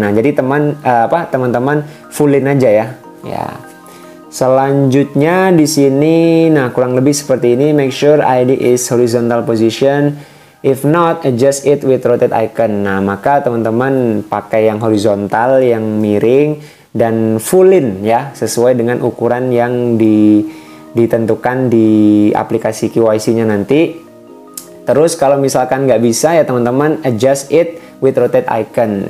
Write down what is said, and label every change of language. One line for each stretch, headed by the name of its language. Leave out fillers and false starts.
Indonesian: Nah, jadi teman-teman fullin aja ya. Ya. Selanjutnya di sini, nah kurang lebih seperti ini.
English: Make sure ID is horizontal position. If not, adjust it with rotate icon.
Indonesian: Nah, maka teman-teman pakai yang horizontal, yang miring, dan fullin ya, sesuai dengan ukuran yang ditentukan di aplikasi QYC-nya nanti. Terus kalau misalkan nggak bisa ya teman-teman,
English: adjust it with rotate icon.